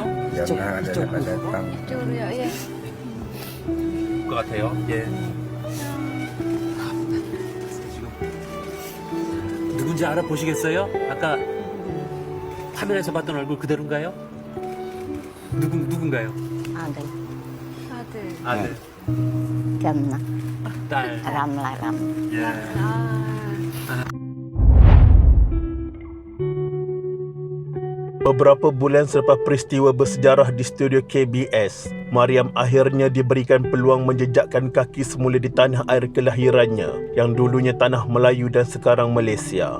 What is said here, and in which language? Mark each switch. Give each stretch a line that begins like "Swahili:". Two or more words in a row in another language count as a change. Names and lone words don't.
Malay: Jangan ada yang datang.
Korean: 것 같아요. 예. 지금 누군지 알아보시겠어요? 아까 화면에서 봤던 얼굴 그대로인가요? 누군가요?
Malay: Ada,
Korean: 아들, Jamnah, 딸. Ramlah. 예.
Malay: Beberapa bulan selepas peristiwa bersejarah di studio KBS, Mariam akhirnya diberikan peluang menjejakkan kaki semula di tanah air kelahirannya yang dulunya tanah Melayu dan sekarang Malaysia.